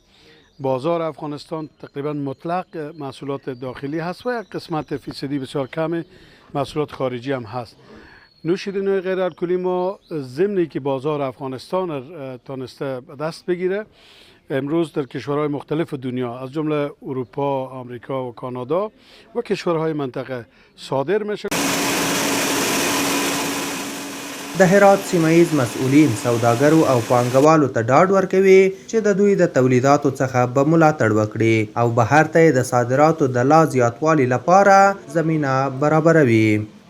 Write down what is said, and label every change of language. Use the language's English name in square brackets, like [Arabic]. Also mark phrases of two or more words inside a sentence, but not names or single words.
[Persian] بازار افغانستان تقریبا مطلق محصولات داخلی هست و یک قسمت فیصدی بسیار کم محصولات خارجی هم هست. نوشیدنی‌های غیر الکلی ما ضمنی که بازار افغانستان را تانسته دست بگیره امروز در کشورهای مختلف دنیا از جمله اروپا، آمریکا و کانادا و کشورهای منطقه صادر میشه. [Pashto] د هرات سیمه‌ییز مسؤلین سوداګرو او پانګوالو ته ډاډ ورکوي چې د دوی د تولیداتو څخه به ملاتړ وکړي او بهر ته د صادراتو د لا زیاتوالي لپاره زمینه برابروي.